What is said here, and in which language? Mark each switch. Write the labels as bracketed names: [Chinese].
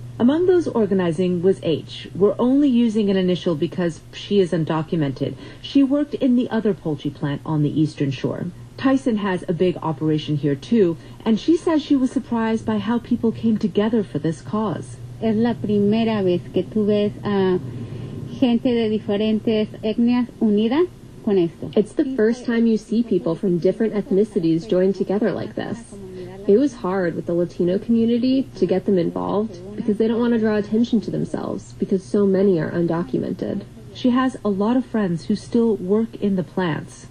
[English] Among those organizing was H. We're only using an initial because she is undocumented. She worked in the other poultry plant on the Eastern Shore. Tyson has a big operation here too, and she says she was surprised by how people came together for this cause. [Spanish] Es la primera vez que tú ves gente de diferentes etnias unida. [English] It's the first time you see people from different ethnicities join together like this. It was hard with the Latino community to get them involved because they don't want to draw attention to themselves because so many are undocumented. She has a lot of friends who still work in the plants.